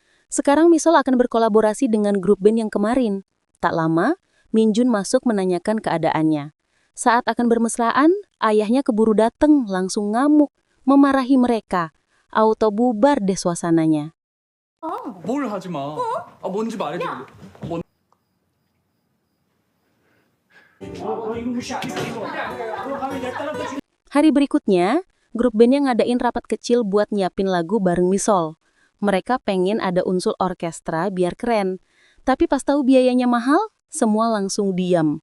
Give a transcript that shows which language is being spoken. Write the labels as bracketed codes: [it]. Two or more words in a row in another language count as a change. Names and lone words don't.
[id] Sekarang Misol akan berkolaborasi dengan grup band yang kemarin. Tak lama, Minjun masuk menanyakan keadaannya. Saat akan bermesraan, ayahnya keburu dateng, langsung ngamuk, memarahi mereka. Auto bubar deh suasananya. [ko] 뭘 하지 마. 뭔지 말해줘. [id] Hari berikutnya, grup bandnya ngadain rapat kecil buat nyiapin lagu bareng Misol. Mereka pengen ada unsur orkestra biar keren. Tapi pas tahu biayanya mahal, semua langsung diam.